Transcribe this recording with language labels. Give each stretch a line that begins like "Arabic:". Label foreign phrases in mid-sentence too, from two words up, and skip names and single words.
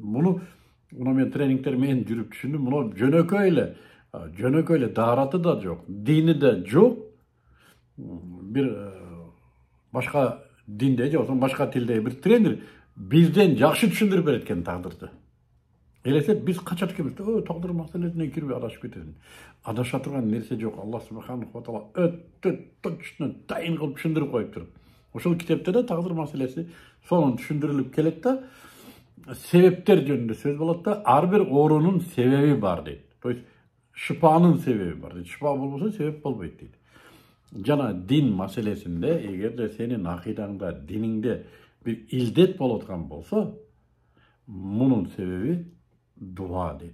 Kyrgyz: Муну мен тренингтер менен жүрүп түшүндүм. Муну жөнөкөй эле даараты да жок, дини да жок. Бир башка динде же болбосо башка тилде бир тренер бизден жакшы түшүндүрүп берет экен тагдырды. Элестет, биз качат экенбиз. Тагдыр маселесине кирбей адашып кетесиң. Адаша турган нерсе жок.
Arabic: الله سبحانه وتعالى
Kyrgyz: өтө точно тайын кылып түшүндүрүп коюптур. Ошол китепте да тагдыр маселеси сонун түшүндүрүлүп келет да, себептер жөнүндө сөз болот да, ар бир оорунун себеби бар дейт.
Russian: То есть
Kyrgyz: шифанын себеби бар дейт. Шифа болбосо себеп болбойт дейт. Жана дин маселесинде эгерде сенин акыйдаңда, диниңде бир илдет болуп аткан болсо, мунун себеби дуа дейт.